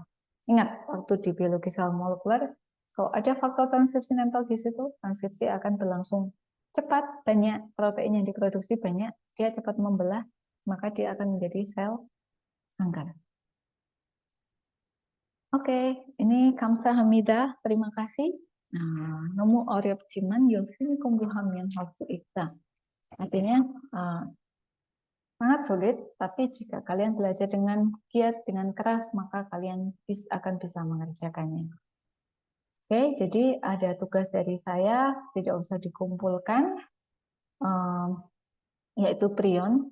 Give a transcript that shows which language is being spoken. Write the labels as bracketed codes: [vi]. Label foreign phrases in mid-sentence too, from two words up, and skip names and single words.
[id] Ingat, waktu di biologi sel molekuler, kalau ada faktor transkripsi nempel di situ, transkripsi akan berlangsung cepat, banyak protein yang diproduksi banyak, dia cepat membelah, maka dia akan menjadi sel kanker. Oke, ini kamsahamnida, terima kasih. Nah, [ko] nomu 어렵지만 열심히 공부하면 할 수 있다. [id] Artinya sangat sulit, tapi jika kalian belajar dengan giat, dengan keras, maka kalian akan bisa mengerjakannya. Oke, jadi ada tugas dari saya, tidak usah dikumpulkan, yaitu prion.